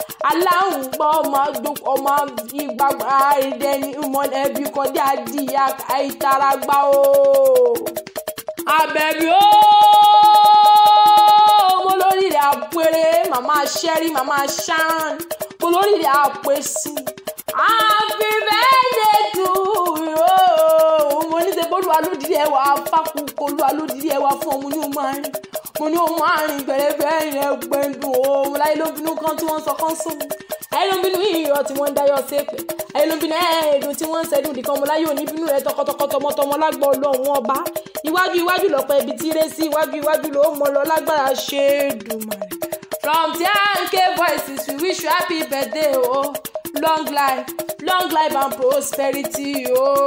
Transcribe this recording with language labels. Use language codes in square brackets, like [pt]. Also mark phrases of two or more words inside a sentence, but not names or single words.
[yo] Aláhùn gbọ́ ọmọ àjò-, ọmọ ìgbàgbọ́ àìdẹ ní mọ̀lẹ́bí kọjá di àìtara gbá o. Àbẹ̀bí o, mo lórí rẹ̀ àpérè, màmá Sherry, màmá Sharon, mo lórí rẹ̀ àpèsè. [en] Happy birthday to you. [yo] Mo ní ṣe bólúwa ló dirí ẹwà fákùkọ, Olúwa ló dirí ẹwà fún ọmọ ní o máa rìn. Mo ní o máa rìn gbẹ̀rẹ̀gbẹ̀ yẹn gbẹ̀ndùn o. Mo láyé ló bínú kan tí wọ́n sọ kán sùn. Ayé ló bínú iyọ̀ tí wọ́n ń dayọ̀ sépè. Ayé ló bínú ẹ̀ẹ́dùn tí wọ́n ń ṣẹ́dùn dìkan. Mo láyé ò ní bínú rẹ tọkọtọkọ tọmọtọmọ lágbọ́ Ọlọ́run ọba. Iwájú iwájú lọ̀pọ̀ ibi tí ré sí, iwájú iwájú ló mọ lọ lágbára ṣe é dùn mọ́. [en] From T N K Voices, we wish you happy birthday o. Long life, long life and prosperity o.